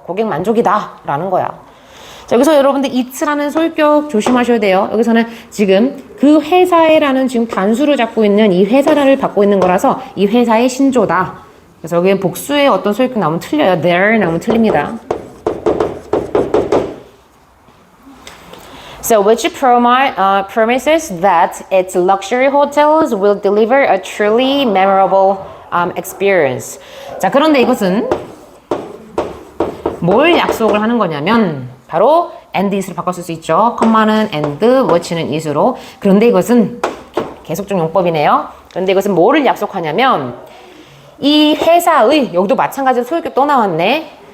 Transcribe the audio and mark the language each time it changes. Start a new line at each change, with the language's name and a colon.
Korean: 고객 만족이다라는 거야. 자, 여기서 여러분들 it라는 소유격 조심하셔야 돼요. 여기서는 지금 그 회사에라는 지금 단수를 잡고 있는 이 회사를 받고 있는 거라서 이 회사의 신조다. 그래서 여기에 복수의 어떤 소유격 나오면 틀려요. there 나오면 틀립니다.
English: So which promises that its luxury hotels will deliver a truly memorable experience.
Korean: 자, 그런데 이것은 뭘 약속을 하는 거냐면 바로 and is로 바꿔 쓸 수 있죠. 컴마는 and, what는 is로. 그런데 이것은 계속적 용법이네요. 그런데 이것은 뭐를 약속하냐면 이 회사의 여기도 마찬가지로 소유격 또 나왔네.